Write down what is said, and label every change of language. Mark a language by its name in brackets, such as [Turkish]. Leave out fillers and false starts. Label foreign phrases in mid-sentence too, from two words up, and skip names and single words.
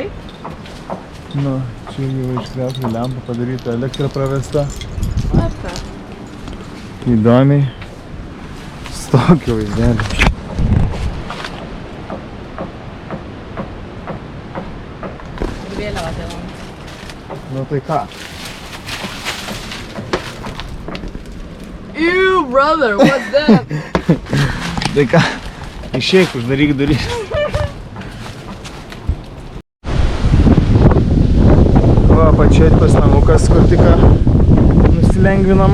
[Lithuanian] Nu, čia jau iškreplė lempa padaryta, elektra pravesta. Mata. Įdomiai. Su tokiu vaizdeliu. Vėliava tai man. Nu tai ką? [English] Ew, brother, what's that? [Lithuanian] Tai ką? Išeik, uždaryk duris. Va, pačiai tas namukas, kur tik nusilengvinom.